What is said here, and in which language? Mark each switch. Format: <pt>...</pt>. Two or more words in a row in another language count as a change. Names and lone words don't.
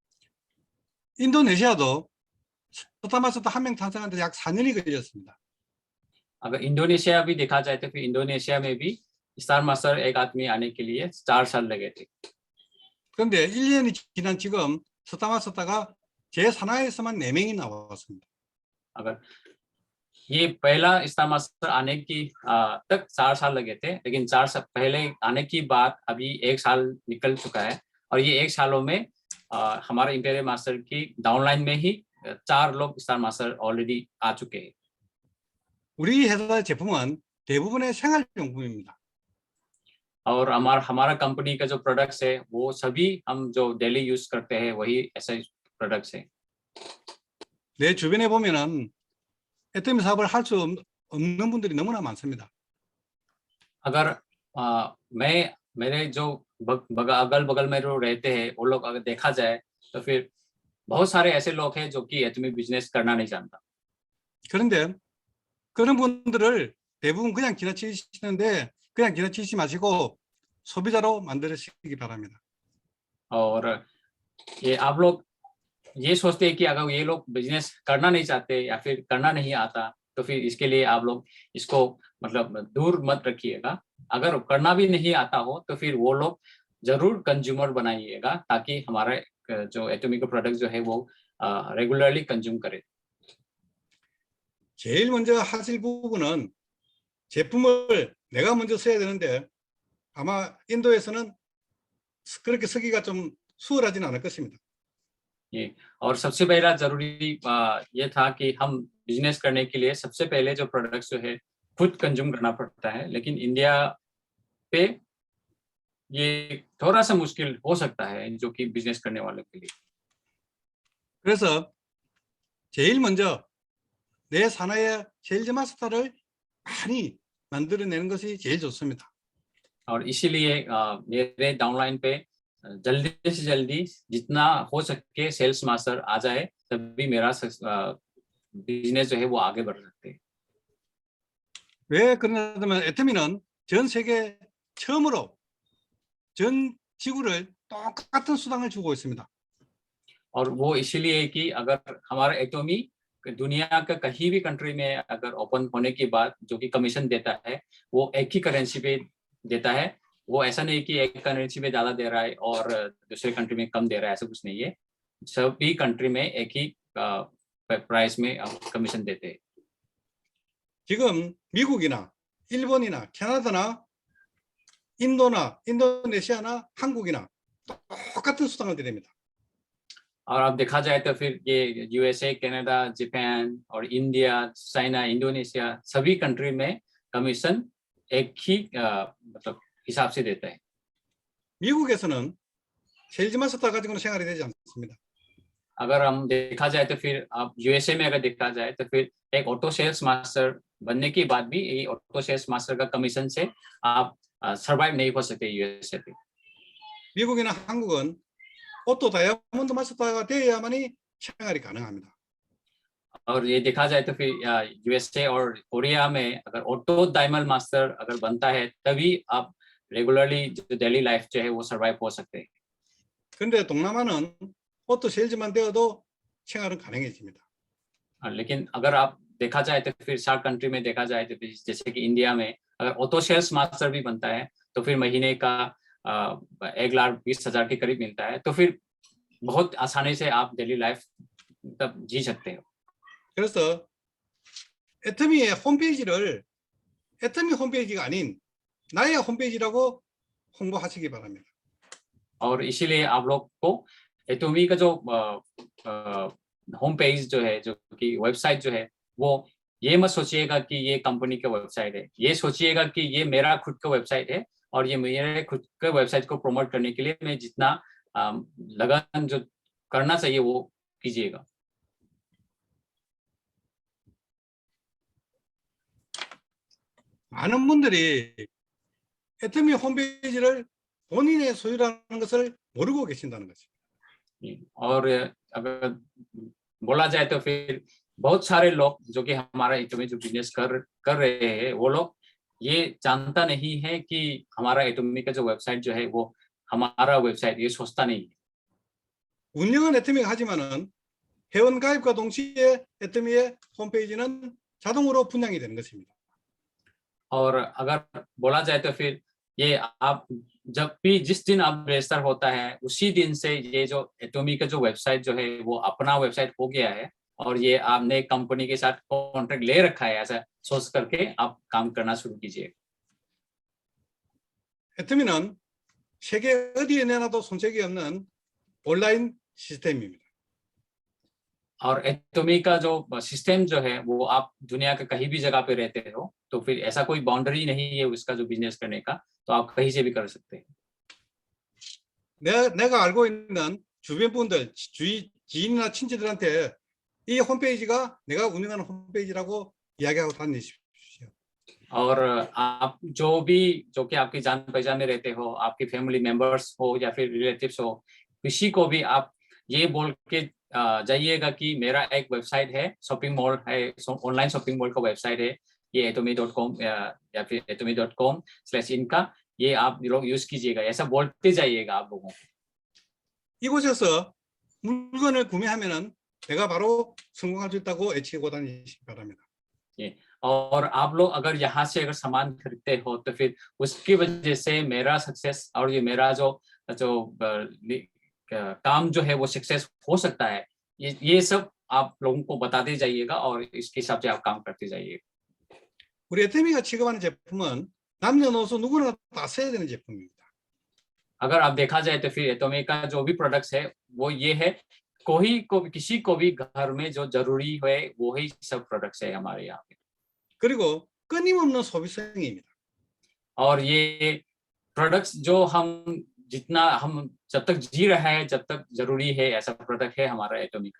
<ko>인도네시아도 스타마스터 한 명 탄생하는데 약 4년이 걸렸습니다.</ko> <hi>अगर इंडोनेशिया भी देखा जाए तो फिर इंडोनेशिया में भी</hi> <en>star master</en> <hi>एक आदमी आने के लिए 4 साल लगे थे.</hi> <ko>그런데 1년이 지난 지금 스타마스터가 제 산하에서만 4명이 나왔습니다.</ko> <hi>अगर ये पहला</hi> <en>star master</en> <hi>आने की तक 4 साल लगे थे, लेकिन 4 साल पहले आने की बात अभी 1 साल निकल चुका है और ये 1 सालों में हमारे</hi> <en>interior master</en> <hi>की डाउनलाइन में ही 4 लोग</hi> <en>star master already</en> <hi>आ चुके हैं।</hi> <ko>우리 회사 제품은 대부분의 생활용품입니다.</ko> <hi>और हमारा कंपनी का जो प्रोडक्ट्स है वो सभी हम जो</hi> <en>daily use</en> <hi>करते हैं वही ऐसे प्रोडक्ट्स है।</hi> <ko>내 주변에 보면은 애터미 사업을 할 수 없는 분들이 너무나 많습니다.</ko> <hi>अगर मेरे जो अगल बगल में जो रहते हैं वो लोग अगर देखा जाए तो फिर बहुत सारे ऐसे लोग हैं जो कि एटमी बिजनेस करना नहीं जानता।</hi> <ko>그런데 그런 분들을 대부분 그냥 지나치시는데 그냥 지나치지 마시고 소비자로 만드시기 바랍니다.</ko> <hi>और ये आप लोग ये सोचते हैं कि अगर ये लोग बिजनेस करना नहीं चाहते या फिर करना नहीं आता तो फिर इसके लिए आप लोग इसको मतलब दूर मत रखिएगा। अगर करना भी नहीं आता हो तो फिर वो लोग जरूर कंज्यूमर बनाइएगा ताकि हमारा जो एटॉमिक प्रोडक्ट जो है वो</hi> <en>regularly consume</en> <hi>करे।</hi> <ko>제일 먼저 하실 부분은 제품을 내가 먼저 써야 되는데 아마 인도에서는 그렇게 쓰기가 좀 수월하지는 않을 것입니다.</ko> <hi>ये और सबसे पहला जरूरी ये था कि हम बिजनेस करने के लिए सबसे पहले जो प्रोडक्ट्स जो है खुद कंज्यूम करना पड़ता है, लेकिन इंडिया पे ये थोड़ा सा मुश्किल हो सकता है जो कि बिजनेस करने वालों के लिए।</hi> <ko>그래서 제일 먼저 내 산하의 세일즈 마스터를 많이 만들어내는 것이 제일 좋습니다.</ko> <hi>और इसीलिए मेरे डाउनलाइन पे जल्दी से जल्दी जितना हो सके</hi> <en>sales master</en> <hi>आ जाए तभी मेरा बिजनेस जो है वो आगे बढ़ सकते हैं।</hi> <ko>왜 그러냐면 애터미는 전 세계 처음으로 전 지구를 똑같은 수당을 주고 있습니다.</ko> <hi>और वो इसीलिए कि अगर हमारा एटॉमी दुनिया का कहीं भी कंट्री में अगर ओपन होने के बाद जो कि कमीशन देता है वो एक ही करेंसी पे देता है। वो ऐसा नहीं कि एक करेंसी में ज्यादा दे रहा है और दूसरे कंट्री में कम दे रहा है, ऐसा कुछ नहीं है। सभी कंट्री में एक ही प्राइस में कमीशन देते हैं।</hi> <ko>지금 미국이나 일본이나 캐나다나 인도나 인도네시아나 한국이나 똑같은 수당을 드립니다.</ko> <hi>और अब देखा जाए तो फिर ये यूएसए, कनाडा, जापान और इंडिया, चाइना, इंडोनेशिया सभी कंट्री में कमीशन एक ही मतलब हिसाब से देता है।</hi> <ko>미국에서는 세일즈 마스터 가지고는 생활이 되지 않습니다.</ko> <hi>अगर हम देखा जाए तो फिर अब यूएसए में अगर देखा जाए तो फिर एक</hi> <en>auto sales master</en> <hi>बनने के बाद भी ये</hi> <en>auto sales master</en> <hi>का कमीशन से आप सर्वाइव नहीं हो सकते यूएसए पे।</hi> <ko>미국이나 한국은 오토 다이아몬드 마스터가 되어야만이 생활이 가능합니다.</ko> <hi>और ये देखा जाए तो फिर यूएसए और कोरिया में अगर</hi> <en>auto diamond master</en> <hi>अगर बनता है तभी आप रेगुलरली जो</hi> <en>daily life</en> <hi>जो है वो सर्वाइव हो सकते हैं।</hi> <ko>그런데 동남아는 오토 세일즈만 되어도 생활은 가능해집니다.</ko> <hi>लेकिन अगर आप देखा जाए तो फिर</hi> <en>SAARC country</en> <hi>में देखा जाए तो फिर जैसे कि इंडिया में अगर</hi> <en>auto sales master</en> <hi>भी बनता है तो फिर महीने का 1,20,000 के करीब मिलता है, तो फिर बहुत आसानी से आप</hi> <en>daily life</en> <hi>तब जी सकते हो।</hi> <ko>그래서 애터미의 홈페이지를 애터미 홈페이지가 아닌 나의 홈페이지라고 홍보하시기 바랍니다.</ko> <hi>और इसीलिए आप लोग को एटॉमी का जो</hi> <en>home page</en> <hi>जो है, जो कि वेबसाइट जो है, वो ये मत सोचिएगा कि ये कंपनी का वेबसाइट है, ये सोचिएगा कि ये मेरा खुद का वेबसाइट है और ये मेरे खुद के वेबसाइट को प्रमोट करने के लिए मैं जितना लगन जो करना चाहिए वो कीजिएगा।</hi> <ko>많은 분들이 애터미 홈페이지를 본인의 소유라는 것을 모르고 계신다는 거죠.</ko> <hi>और अगर बोला जाए तो फिर बहुत सारे लोग जो कि हमारा एटॉमी जो बिजनेस कर रहे हैं वो लोग ये जानता नहीं है कि हमारा एटॉमी का जो वेबसाइट जो है वो हमारा वेबसाइट, ये सोचता नहीं है।</hi> <ko>운영은 애터미가 하지만은 회원 가입과 동시에 애터미의 홈페이지는 자동으로 분양이 되는 것입니다.</ko> <hi>और अगर बोला जाए तो फिर ये आप जब भी जिस दिन आप रजिस्टर होता है उसी दिन से ये जो एटॉमी का जो वेबसाइट जो है वो अपना वेबसाइट हो गया है और ये आपने कंपनी के साथ कॉन्ट्रैक्ट ले रखा है ऐसा सोच करके आप काम करना शुरू कीजिए।</hi> <ko>애터미는 세계 어디에 내놔도 손색이 없는 온라인 시스템입니다.</ko> <hi>और एटोमी का जो सिस्टम जो है वो आप दुनिया के कहीं भी जगह पे रहते हो तो फिर ऐसा कोई बाउंड्री नहीं है उसका जो बिजनेस करने का, तो आप कहीं से भी कर सकते हैं।</hi> <ko>내가 알고 있는 주변 분들, 지인이나 친지들한테 이 홈페이지가 내가 운영하는 홈페이지라고 이야기하고 다니십시오.</ko> <hi>और आप जो कि आपकी जान पहचान में रहते हो, आपके</hi> <en>family members</en> <hi>हो या फिर रिलेटिव्स हो, किसी को भी आप ये बोल के जाइएगा कि मेरा एक वेबसाइट है,</hi> <en>shopping mall</en> <hi>है,</hi> <en>online shopping mall</en> <hi>का वेबसाइट है, ये atomy.com या फिर atomy.com/in का, ये आप लोग यूज कीजिएगा, ऐसा बोलते जाइएगा आप लोगों को।</hi> <ko>이곳에서 물건을 구매하면은 내가 바로 성공할 수 있다고 외치고 다니시기 바랍니다.</ko> <hi>और आप लोग अगर यहाँ से अगर सामान खरीदते हो तो फिर उसकी वजह से मेरा सक्सेस और ये मेरा जो काम जो है वो सक्सेस हो सकता है, ये सब आप लोगों को बताते जाइएगा और इसके हिसाब से आप काम करते जाइए।</hi> <ko>우리 애터미가 취급하는 제품은 남녀노소 누구나 다 써야 되는 제품입니다.</ko> <hi>अगर आप देखा जाए तो फिर एटोमी का जो भी प्रोडक्ट्स है वो ये है, किसी को भी घर में जो जरूरी है वो ही सब प्रोडक्ट्स है हमारे यहाँ पे।</hi> <ko>그리고 끊임없는 소비성입니다.</ko> <hi>और ये प्रोडक्ट्स जो हम जब तक जी रहा है जब तक जरूरी है ऐसा प्रोडक्ट है हमारा एटोमी का।</hi>